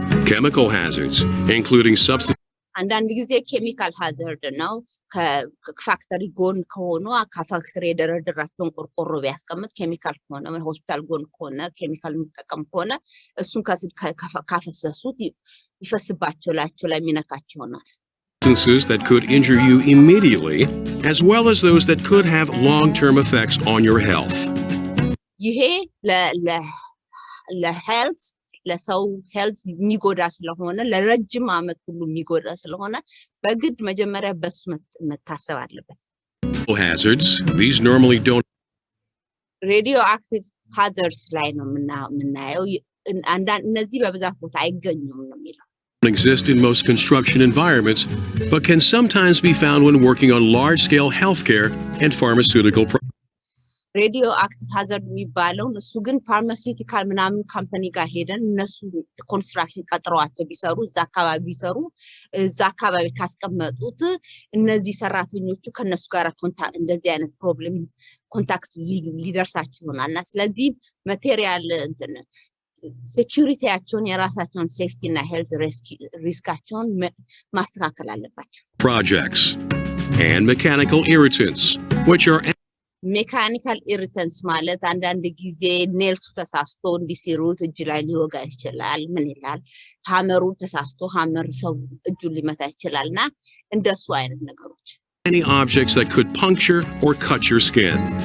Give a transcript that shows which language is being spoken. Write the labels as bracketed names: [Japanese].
[English] Chemical hazards, including substances. [Amharic] አንዳንድ ጊዜ ኬሚካል ሃዛርድ ነው ከፋክተሪ ጎን ከሆኑ ከፋክተሪ የደረደራቸውን ቆርቆሮ ቢያስቀምጥ ኬሚካል ከሆነ ሆስፒታል ጎን ከሆነ ኬሚካል የሚጠቀም ከሆነ እሱን ካፈሰሱት ይፈስባቸው ላይ የሚነካቸው ይሆናል [English] Substances that could injure you immediately, as well as those that could have long-term effects on your health. [Amharic] ይሄ ለሄልዝ ለሰው ሄልዝ የሚጎዳ ስለሆነ ለረጅም አመት ሁሉ የሚጎዳ ስለሆነ በግድ መጀመሪያ በሱ መታሰብ አለበት [English] Hazards, these normally don't [Amharic] radioactive hazards ላይ ነው የምናየው እነዚህ በብዛት ቦታ አይገኙም ነው የሚለው [English] exist in most construction environments, but can sometimes be found when working on large-scale healthcare and pharmaceutical products. [Amharic] radioactive hazard የሚባለው እሱ ግን ፋርማሲውቲካል ምናምን ካምፓኒ ጋር ሄደን እነሱ ኮንስትራክሽን ቀጥረዋቸው ቢሰሩ እዛ አካባቢ ካስቀመጡት እነዚህ ሰራተኞቹ ከነሱ ጋር ኮንታክት እንደዚህ አይነት ፕሮብሌም ኮንታክት ሊደርሳቸው ይሆናልና ስለዚህ ማቴሪያል ሴኩሪቲያቸውን የራሳቸውን ሴፍቲ እና ሄልዝ ሪስካቸውን ማስተካከል አለባቸው [English] Projects and mechanical irritants, which are [Amharic] ሜካኒካል ኢሪተንስ ማለት አንዳንድ ጊዜ ኔልሱ ተሳስቶ እንዲሲሩት እጅ ላይ ሊወጋ ይችላል ምን ይላል ሃመሩ ተሳስቶ ሃመር ሰው እጁ ሊመታ ይችላልና እንደሱ አይነት ነገሮች [English] any objects that could puncture or cut your skin.